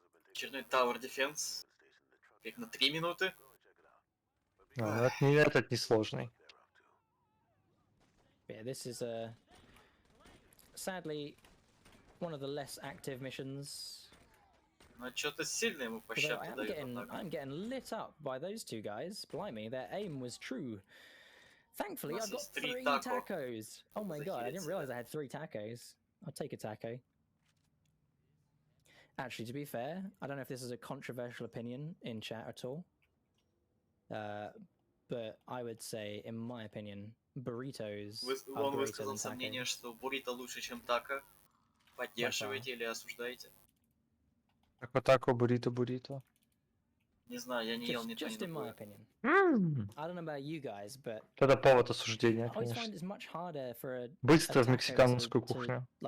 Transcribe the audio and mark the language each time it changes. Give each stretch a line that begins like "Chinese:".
Russian: Очередной Tower Defense. Как на 3 минуты. Этот несложный.
English: Yeah, this is sadly one of the less active missions.
Russian: Но что-то сильно ему по щам дает.
English: I'm getting lit up by those two guys. Blimey, their aim was true. Thankfully, I've got 3 tacos. Oh my god, I didn't realize I had 3 tacos. I'll take a taco. Actually, to be fair, I don't know if this is a controversial opinion in chat at all. But I would say, in my opinion, burritos are
Russian: Он высказал сомнение, что буррито лучше, чем тако. Поддерживаете или осуждаете? Тако, буррито. Не знаю, я не ел ни то, ни другое.
English: I don't know about you guys, but
Russian: это повод осуждения, конечно. Быстро в мексиканскую кухню.